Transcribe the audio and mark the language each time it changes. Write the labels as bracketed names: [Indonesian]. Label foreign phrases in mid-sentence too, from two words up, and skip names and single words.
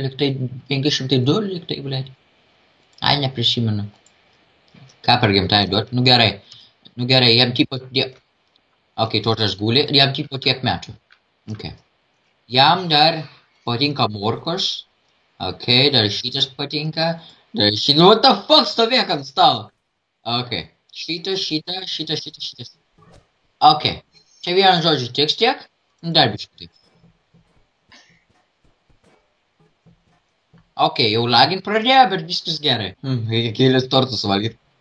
[Lithuanian] Liktai 502, liktai, blėt. Ai, neprisimenu. Ką per gimtadienį duoti? Nu gerai, jam tipo... Ok, tortas guli ir jam tipo tiek metų. Ok. Jam dar patinka morkos. Ok, dar šitas patinka. Dar šitas... [English] What the fuck, [Lithuanian] stovėk ant stalo. Ok. Šitas. Ok. Čia vienas žodžiu tiks tiek. Dar biškutį. Ok, jau lagint pradėjo, bet viskas gerai. Reikia kelias tortus valgyti.